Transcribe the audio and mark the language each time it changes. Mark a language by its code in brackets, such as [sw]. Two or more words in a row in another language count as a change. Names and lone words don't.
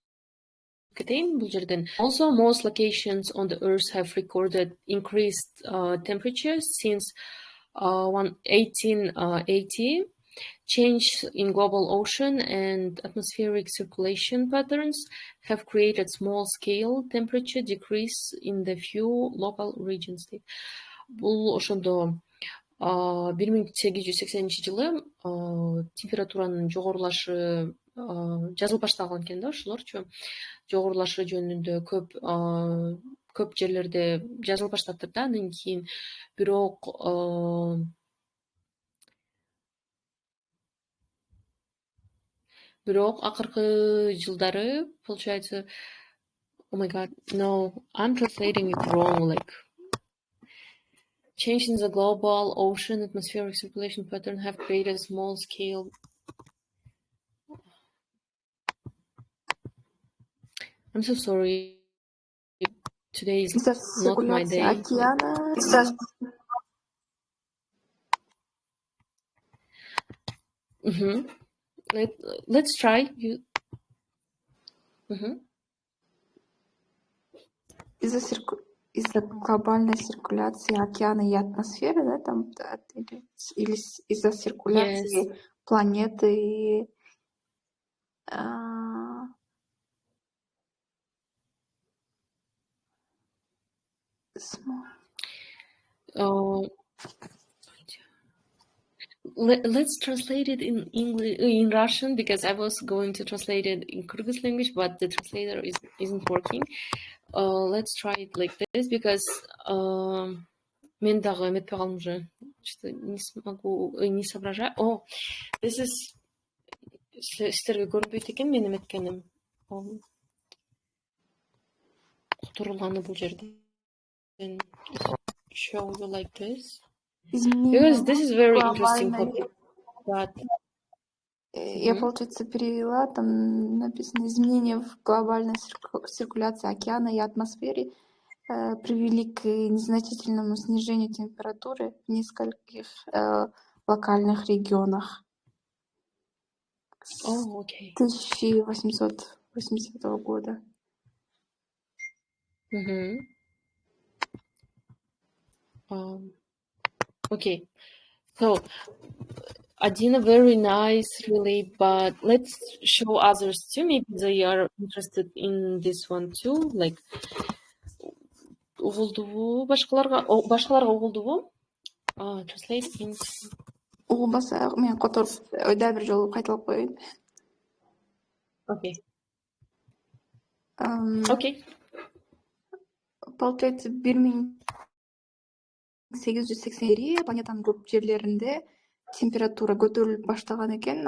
[en] Also, most locations on the Earth have recorded increased temperatures since 1880. Change in global ocean and atmospheric circulation patterns have created small-scale temperature decrease in the few local regions. [ky] Бұл ошондо 1880-жылы температуранын жогорулашы жазылып башталган экен да, ошолорчу жогорулашы жөнүндө көп жерлерде жазылып баштаптыр да. Андан кийин бирок акыркы жылдары, получается, [en] oh my god, no, I'm translating it wrong, like change in the global ocean atmospheric circulation pattern have created a small scale. I'm so sorry. Today is not my day. [ru] Океана. [en] Let's try. [ru] Из-за глобальной циркуляции океана и атмосферы, да, там, или из-за циркуляции планеты. [en] Let's translate it in English, in Russian, because I was going to translate it in Kyrgyz language, but the translator isn't working. Let's try it like this, because [ky] мен дагы эметпей калдым уже, [ru] что не смогу, не соображаю. [en] Oh, this is [ky] сиздерге көрүнбөйт экен мен эметкеним. Турулганы бул жерде. [en] Show you like this. Because this is very interesting topic. But [ru] я, получается, перевела, там написано: изменения в глобальной циркуляции океана и атмосфере привели к незначительному снижению температуры в нескольких локальных регионах. [en] Oh, okay. [ru] 1880 года. [en] Okay, so Adina, very nice, really, but let's show others too. Maybe they are interested in this one too. Like, [ky] угулдубу башкаларга угулдубу? [en] Translate in. [ky] Угулбаса, мен которуп дагы бир жолу кайталап коеюн. [en] Okay. Okay. [ky] Получается, 1880 планетанын көп жерлеринде температура көтөрүлүп баштаган экен.